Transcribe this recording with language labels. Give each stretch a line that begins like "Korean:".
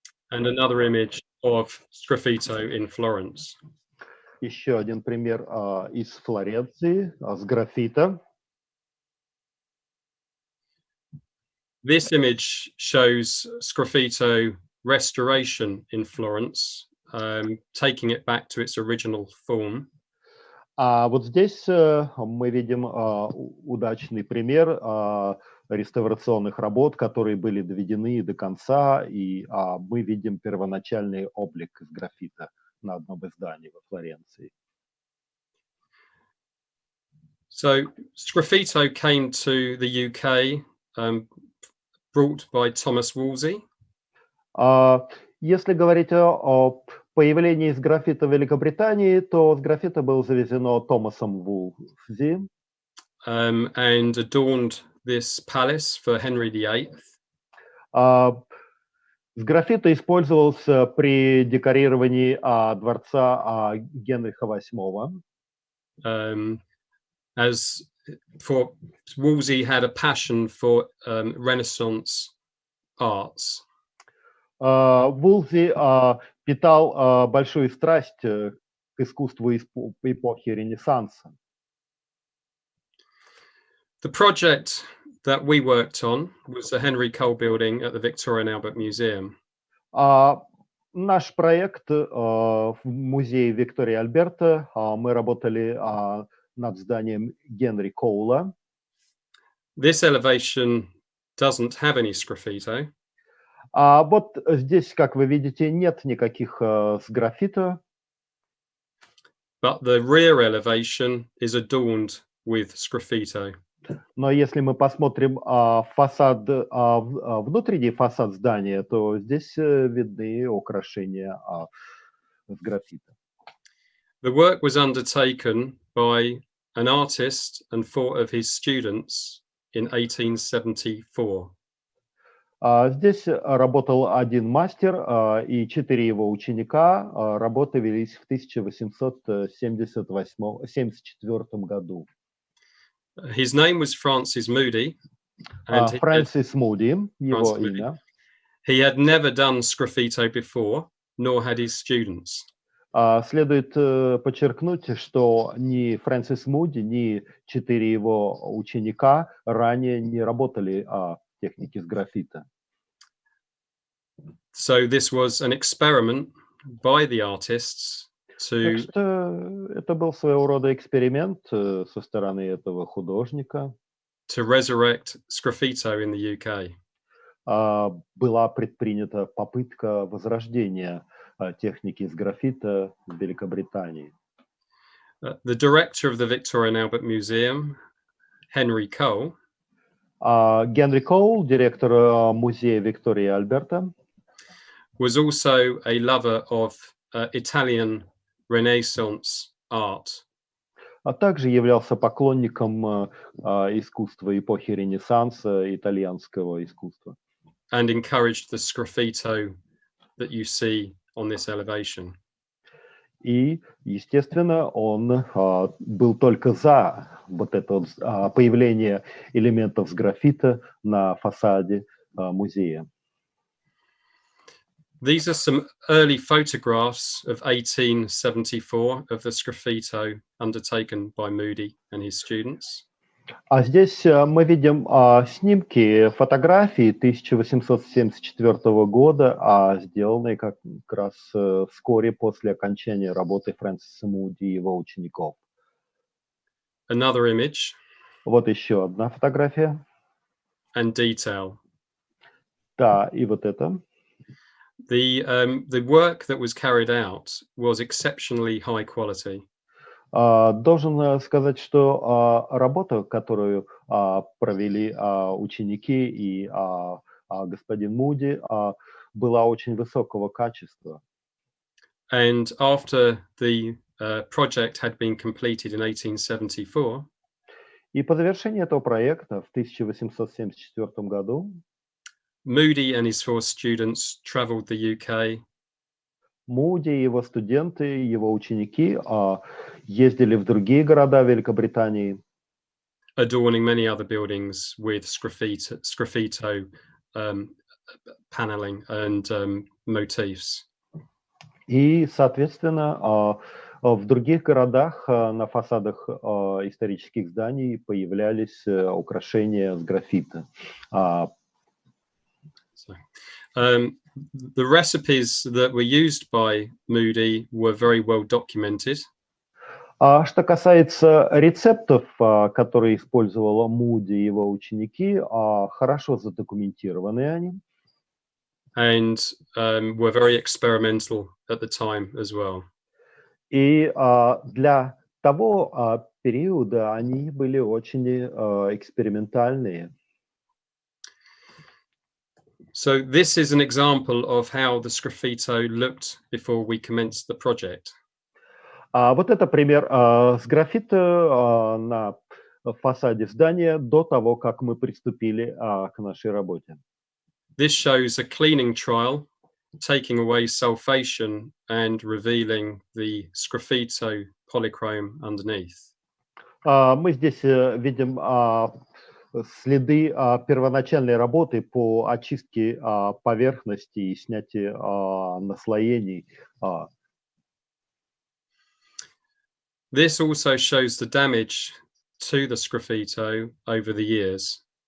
English: And another image of Sgraffito in Florence.
Russian: Еще один пример из Флоренции, с графита.
English: This image shows Sgraffito restoration in Florence, taking it back to its original form.
Russian: Вот здесь мы видим удачный пример реставрационных работ, которые были доведены до конца, и мы видим первоначальный облик из графита на одном из зданий во Флоренции.
English: So Sgraffito came to the UK, brought by Thomas Wolsey.
Russian: Если говорить о появлении сграфита в Великобритании, то сграфита было завезено Томасом Вулзи.
English: And adorned this palace for Henry VIII.
Russian: Сграфита использовался при декорировании дворца Генриха VIII.
English: As for Wolsey had a passion for Renaissance arts.
Russian: Вулзи питал большую страсть к искусству эпохи Ренессанса.
English: The project that we worked on was the Henry Cole building at the Victoria and Albert Museum.
Russian: Наш проект в Музее Виктории Альберта, мы работали над зданием Генри Коула.
English: This elevation doesn't have any Sgraffito.
Russian: Вот здесь, как вы видите, нет никаких сграффито.
English: But the rear elevation is adorned with Sgraffito.
Russian: Но если мы посмотрим фасад, внутренний фасад здания, то здесь видны украшения сграффито.
English: The work was undertaken by an artist and 4 of his students in 1874.
Russian: Здесь работал один мастер, и 4 его ученика. Работы велись в 1874 году.
English: His name was Francis Moody. And
Russian: Фрэнсис Муди, его имя.
English: He had never done Sgraffito before, nor had his students.
Russian: Следует подчеркнуть, что ни Фрэнсис Муди, ни 4 его ученика ранее не работали в технике сграффито.
English: So this was an experiment by the artists to...
Russian: Так что это был своего рода эксперимент со стороны этого художника.
English: To resurrect Sgraffito in the UK.
Russian: Была предпринята попытка возрождения техники сграффито в Великобритании.
English: The director of the Victoria and Albert Museum, Henry Cole,
Russian: Генри Коул, директор музея Виктории и Альберта,
English: was also a lover of Italian Renaissance art.
Russian: А также являлся поклонником искусства эпохи Ренессанса, итальянского искусства.
English: And encouraged the Sgraffito that you see on this elevation.
Russian: И, естественно, он был только за вот это появление элементов сграффито на фасаде музея.
English: These are some early photographs of 1874 of the Sgraffito undertaken by Moody and his students.
Russian: А здесь мы видим снимки, фотографии 1874 года, сделанные как раз вскоре после окончания работы Фрэнсиса Муди и его учеников.
English: Another image.
Russian: Вот еще одна фотография.
English: And detail.
Russian: Да, и вот это.
English: The work that was carried out was exceptionally high quality.
Russian: Должен сказать, что работа, которую провели ученики и господин Муди, была очень высокого качества.
English: And after the project had been completed in 1874,
Russian: И по завершении этого проекта в 1874 году
English: Moody and his 4 students travelled the UK,
Russian: Муди, его студенты, его ученики ездили в другие города Великобритании,
English: adorning many other buildings with Sgraffito paneling and motifs.
Russian: и, соответственно, в других городах на фасадах исторических зданий появлялись украшения с граффити.
English: So, the recipes that were used by Moody were very well documented.
Russian: А что касается рецептов, которые использовала Муди и его ученики, хорошо задокументированы они.
English: And were very experimental at the time as well.
Russian: И для того периода они были очень экспериментальные.
English: So this is an example of how the Sgraffito looked before we commenced the project.
Russian: Вот это пример с граффити на фасаде здания до того, как мы приступили к нашей работе.
English: This shows a cleaning trial, taking away sulfation and revealing the Sgraffito polychrome underneath.
Russian: Мы здесь видим следы первоначальной работы по очистке поверхности и снятию наслоений.
English: This also shows the damage to the Sgraffito over the years.